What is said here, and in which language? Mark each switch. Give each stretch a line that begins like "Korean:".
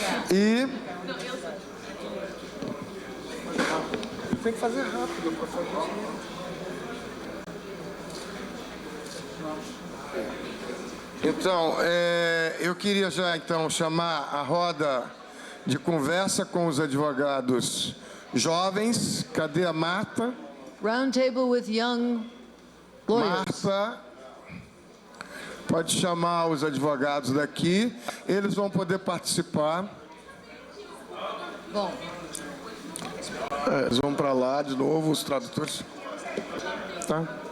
Portuguese: E tem que fazer rápido para fazer. Então, eu queria já então chamar a roda de conversa com os advogados jovens. Cadê a Marta?
English: Round table with young lawyers.
Portuguese: Marta, pode chamar os advogados daqui. Eles vão poder participar. Bom. Eles vão para lá de novo, os tradutores. Tá?